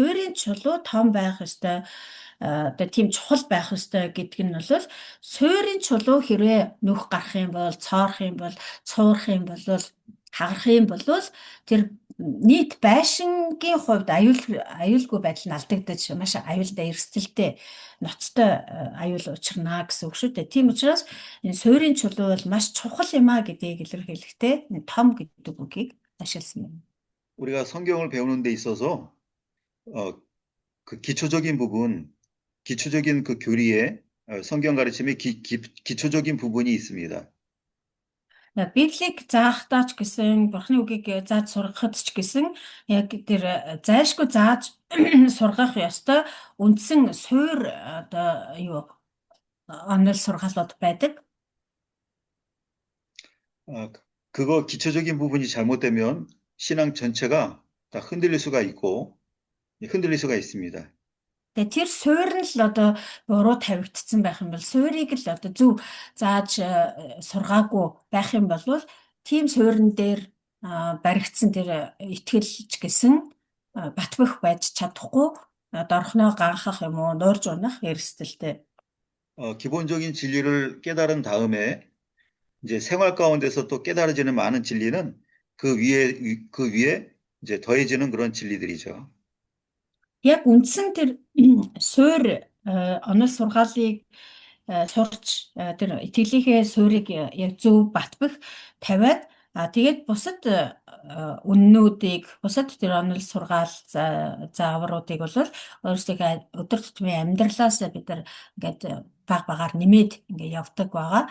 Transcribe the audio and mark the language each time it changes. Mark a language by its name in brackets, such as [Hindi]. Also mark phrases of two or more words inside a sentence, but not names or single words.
[Mongolian] Суурийн чулуу том байх ёстой. Одоо тийм чухал байх ёстой гэдэг нь бол суурийн чулуу хэрвээ нүх гарах юм бол, цоорох юм бол, цуурах юм бол, хагарах юм бол тэр нийт байшингийн хувьд аюулгүй байдал нь алдагдаж маш аюултай эрсдэлтэй ноцтой аюул учрна гэсэн үг шүү дээ. Тийм учраас энэ суурийн чулуу бол маш чухал юм а гэдгийг илэрхийлэхдээ том гэдэг үгийг ашигласан байна. [Korean] 우리가 성경을 배우는 데 있어서 그 기초적인 부분, 기초적인 그 교리에 성경 가르침의 기초적인 부분이 있습니다. [Mongolian] Библийг заахтаа ч гэсэн, Бурхны үгийг зааж сургахад ч гэсэн яг тэр зайлшгүй зааж сургах ёстой үндсэн суурь одоо юу онол сургаалууд байдаг. [Korean] 그거 기초적인 부분이 잘못되면 신앙 전체가 다 흔들릴 수가 있습니다. [Mongolian] Тэр суурь нь л одоо буруу тавигдсан байх юм бол суурийг л одоо зөв зааж сургаагүй байх юм бол тийм суурин дээр баригдсан тэр итгэлж гэсэн батбөх байж чадахгүй дорхноо ганхах юм уу нуурж унах эрсдэлтэй. [Korean] 기본적인 진리를 깨달은 다음에 이제 생활 가운데서 또 깨달아지는 많은 진리는 그 위에 이제 더해지는 그런 진리들이죠. [Mongolian] Яг үндсэн тэр суурь онол сургаалыг сурч тэр итгэлийнхээ суурийг яг зөв батбах тавиад тэгээд бусад үннүүдийг бусад тэр онол сургаал заавруудыг бол өөрсдийнхөө өдөр тутмын амьдралаас бид нар ингээд баг багаар нэмээд ингээд явдаг байгаа.